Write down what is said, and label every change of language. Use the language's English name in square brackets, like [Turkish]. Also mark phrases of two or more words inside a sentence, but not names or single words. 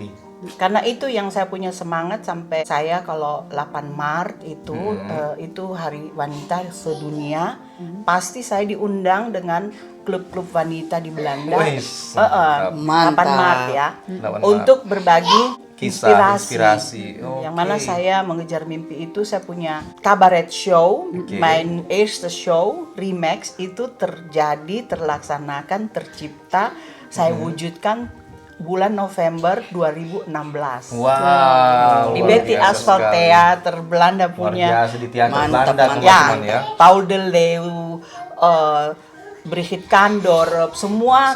[Indonesian] karena itu yang saya punya semangat sampai saya kalau 8 Maret itu Hari Wanita Sedunia, pasti saya diundang dengan klub-klub wanita di Belanda. Wis, mantap. 8 Maret ya. 8 Maret. Untuk berbagi Kisah, inspirasi. inspirasi. Yang Oke. mana saya mengejar mimpi itu, saya punya kabaret show, Oke. main [Dutch] eerste show, [Indonesian] Remax itu terlaksanakan, tercipta, saya wujudkan bulan November 2016. Wow. Di luar Betty biasa Asphalt sekali. Theater Belanda Luar punya. biasa di teater Mantap, Belanda mantap. teman-teman ya. Paul de Leeuw, Brigitte Kandor, semua